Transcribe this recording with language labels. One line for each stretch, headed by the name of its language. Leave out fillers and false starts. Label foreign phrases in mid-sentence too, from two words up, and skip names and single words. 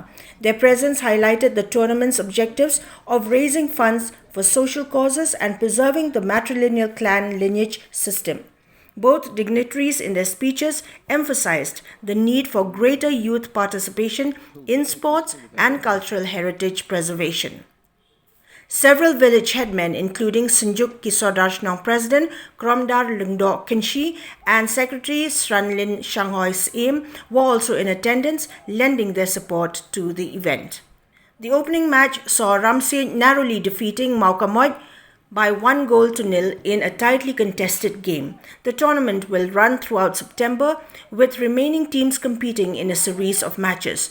English: Their presence highlighted the tournament's objectives of raising funds for social causes and preserving the matrilineal clan lineage system. Both dignitaries in their speeches emphasized the need for greater youth participation in sports and cultural heritage preservation. Several village headmen, including Synjuk Ki Sordar Shnong President Kromdar Lungdo Kinshi and Secretary Sranlin Shanghoi Siem, were also in attendance, lending their support to the event. The opening match saw Ramsey narrowly defeating Maukamoy by 1-0 in a tightly contested game. The tournament will run throughout September, with remaining teams competing in a series of matches.